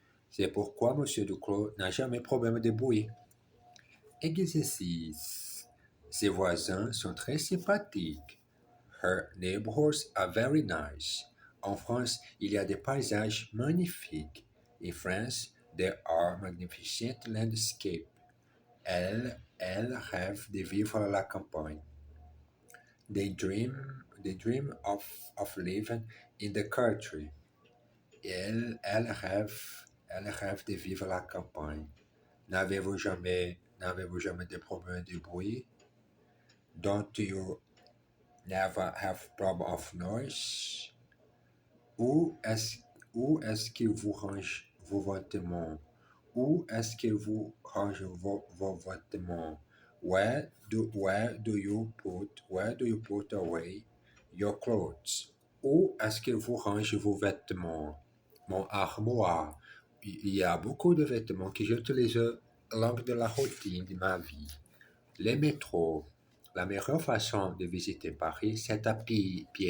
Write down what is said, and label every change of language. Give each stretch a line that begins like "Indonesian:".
French: C'est pourquoi Monsieur Duclos n'a jamais problème de bruit. Exercice. Ses voisins sont très sympathiques.
English: Her neighbors are very nice.
French: En France, il y a des paysages magnifiques.
English: In France, there are magnificent landscapes.
French: Elle rêve de vivre à la campagne.
English: They dream of living in the country.
French: Elle rêve de vivre à la campagne. N'avez-vous jamais de problème de bruit?
English: Don't you never have problem of noise?
French: Où est-ce que vous rangez vos vêtements? Où est-ce que vous rangez vos vêtements?
English: Where do you put away your clothes?
French: Où est-ce que vous rangez vos vêtements? Mon armoire. Il y a beaucoup de vêtements que j'utilise lors de la routine de ma vie. Les métros. La meilleure façon de visiter Paris, c'est à pied.